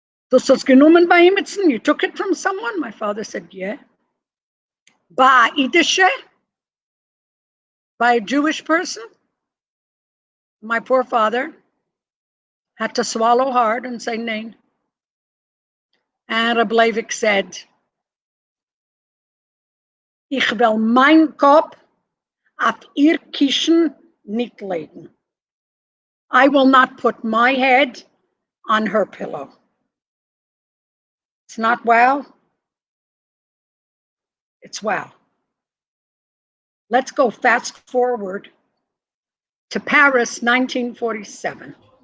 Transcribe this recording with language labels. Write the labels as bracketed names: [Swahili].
[Yiddish] Dus hast genommen bei ihm, [English] you took it from someone? My father said, yeah. [Yiddish] By Idische? [English] By a Jewish person? My poor father had to swallow hard and say, nein. And Reb Levik said, [Yiddish] ich will mein Kopf auf ihr Kissen nicht legen. [English] I will not put my head on her pillow. It's not wow. It's wow. Let's go fast forward to Paris, 1947.